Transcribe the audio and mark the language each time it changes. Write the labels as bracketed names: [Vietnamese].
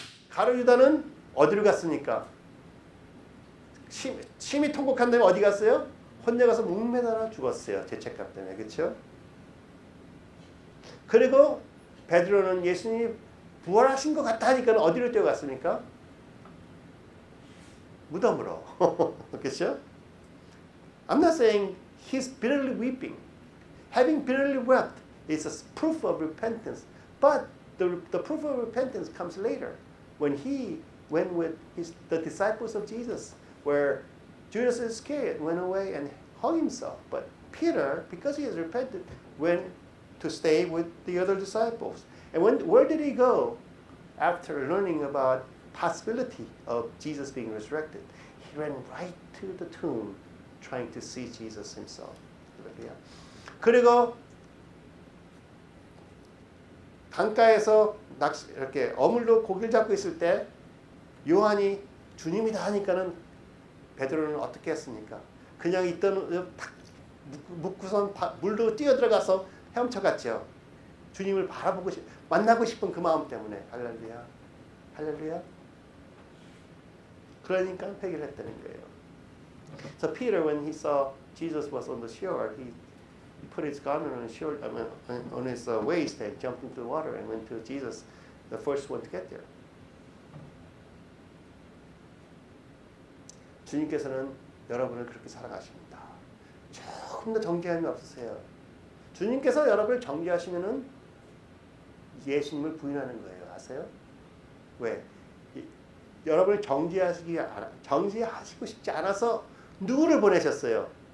[Korean] 가룟 유다는 어디로 갔습니까? 심히 통곡한 다음에 어디 갔어요? 혼자 가서 목매달아 죽었어요. 죄책감 때문에. 그렇죠? 그리고 베드로는 예수님이 부활하신 것 같다 하니까 어디로 뛰어갔습니까? 무덤으로. 그렇죠? [English] I'm not saying he's bitterly weeping. Having bitterly wept is a proof of repentance. But the proof of repentance comes later when he went with the disciples of Jesus, where Judas Iscariot went away and hung himself. But Peter, because he has repented, went to stay with the other disciples. And where did he go after learning about possibility of Jesus being resurrected? He ran right to the tomb trying to see Jesus himself. [Korean] 그리고 강가에서 이렇게 어물로 고기를 잡고 있을 때 요한이 주님이다 하니까는 베드로는 어떻게 했습니까? 그냥 있던 탁 묶고선 물로 뛰어들어가서 헤엄쳐갔죠. 주님을 바라보고 만나고 싶은 그 마음 때문에. 할렐루야. 할렐루야. 그러니까 회개를 했다는 거예요. [English] So Peter, when he saw Jesus was on the shore, he put his garment on his shore, on his waist and jumped into the water and went to Jesus, the first one to get there. [Korean] 주님께서는 여러분을 그렇게 사랑하십니다. 조금 더 정죄함이 없으세요. 주님께서 여러분을 정죄하시면은 예수님을 부인하는 거예요. 아세요? 왜? 여러분을 정죄하시고 싶지 않아서 누구를 보내셨어요?